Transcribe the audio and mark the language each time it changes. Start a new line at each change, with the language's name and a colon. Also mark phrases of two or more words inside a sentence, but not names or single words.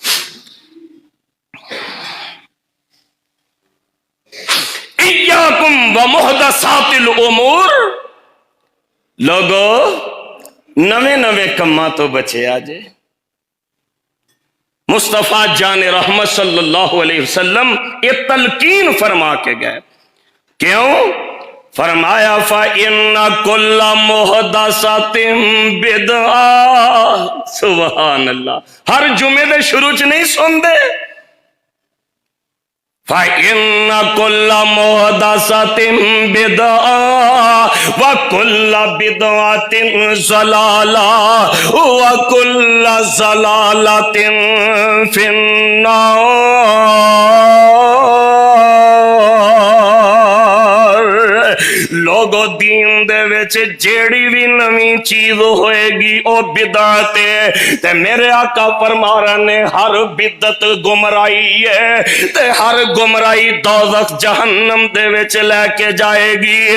Arabic: إياكم و محدثات الأمور,
Punjabi: لوکو نوے نوے کماں توں بچے آجے.
Urdu: مصطفیٰ جان رحمت
Arabic: صلى الله عليه وسلم
Urdu: یہ تلقین فرما کے گئے، کیوں?
Arabic: فرمایا فإن كل محدثة بدعة، سبحان الله.
Punjabi: ہر جمعے دے شروع چ نہیں سنتے,
Arabic: فإن كل محدثة بدعة و كل بدعة ضلالة و كل ضلالة في النار.
Punjabi: لوکو دین دے وچ جیہڑی بھی نویں چیز ہوئے گی او بدعت ہے تے میرے آقا فرما رہے نے ہر بدعت گمراہی ہے تے ہر گمراہی دوزخ جہنم دے وچ لے کے جائے گی.